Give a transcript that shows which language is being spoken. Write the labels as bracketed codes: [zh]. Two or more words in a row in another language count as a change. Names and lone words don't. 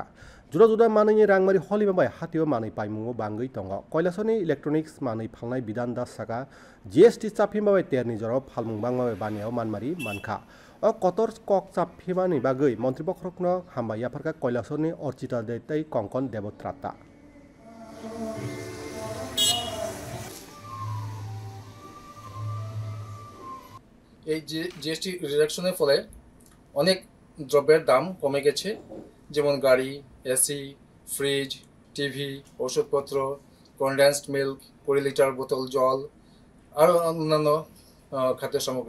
[trp] Jura-jura manui rangmari holimabai hatio manui paimungo bangui tongo. Koilasorni electronics manui phalnai bidan das saka GST chaphimabai terni jorawa phalmung bangmabai baniao manmari mankha. O kotor kok chaphimani bagui mantri bokrokno hambaya pharka koilasorni Orchita Deitai Kongkon Debotrata. [bn] এই জিএসটি রিডাকশনের ফলে অনেক দ্রব্যের দাম কমে গেছে, যেমন গাড়ি, এসি, ফ্রিজ, টিভি, ওষুধপত্র, কনডেন্সড মিল্ক, 20 লিটার বোতল জল, আরও অন্যান্য খাদ্য সামগ্রী।